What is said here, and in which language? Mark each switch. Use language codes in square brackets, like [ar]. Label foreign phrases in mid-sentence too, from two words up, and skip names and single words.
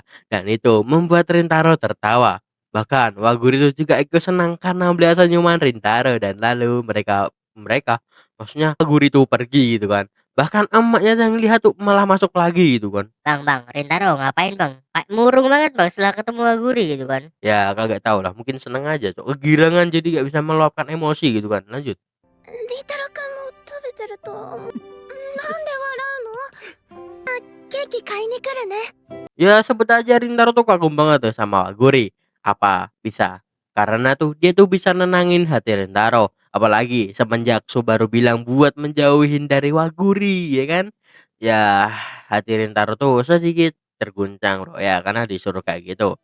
[id] Dan itu membuat Rintaro tertawa. Bahkan Waguri itu juga ikut senang karena melihat senyuman Rintaro dan lalu mereka mereka maksudnya Waguri itu pergi gitu kan. Bahkan emaknya yang lihat tuh malah masuk lagi gitu kan. Bang, Rintaro ngapain bang? Kayak murung banget bang setelah ketemu Aguri gitu kan. Ya kagak tahu lah, mungkin seneng aja Cok, kegirangan jadi nggak bisa meluapkan emosi gitu kan, lanjut. [ja] リタロ君も食べてると思う。なんで笑うの？ケーキ買いに来るね。 [id] Ya sebut aja Rintaro tuh kagum banget tuh sama Guri. Apa bisa? Karena tuh dia tuh bisa nenangin hati Rintaro. Apalagi semenjak Subaru bilang buat menjauhin dari Waguri ya kan. Ya hati Rintaro tuh sedikit terguncang bro ya karena disuruh kayak gitu.